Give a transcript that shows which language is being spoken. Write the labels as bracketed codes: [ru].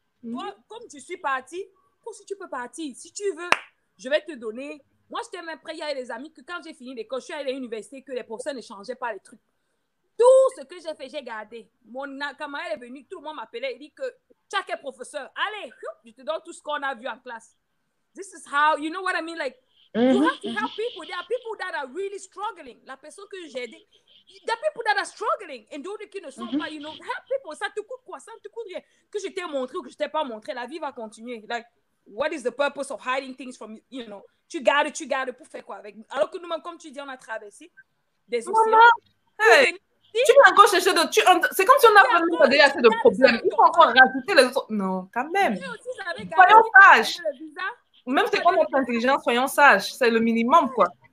[fr] Toi, comme tu suis parti, toi aussi tu peux partir. Si tu veux, je vais te donner. Moi, j'étais même prêt. Il y a des amis que quand j'ai fini l'école, je suis allée à l'université, que les professeurs ne changeaient pas les trucs. Tout ce que j'ai fait, j'ai gardé. Mon camarade est venu, tout le monde m'appelait. Il dit que chaque professeur, allez, je te donne tout ce qu'on a vu en classe. [en] This is how, you know what I mean? Like, you have to help people. There are people that are really struggling. [fr] La personne que j'ai aidée, [en] there are people that are struggling and [fr] d'autres qui ne sont pas, [en] you know, help people. [fr] Ça te coûte quoi? Ça ne te coûte rien. Que je t'ai montré ou que je t'ai pas montré, la vie va continuer. [en] Like, what is the purpose of hiding things from, you know? [fr] Tu gardes pour faire quoi avec? Alors que nous-mêmes, comme tu dis, on a traversé des océans. Hey. Tu vas encore chercher de... C'est comme si on n'a pas déjà assez de problèmes. Il faut encore rajouter les autres. Non, quand même. Soyons sages. Même si on est intelligent, soyons sages. C'est le minimum, quoi.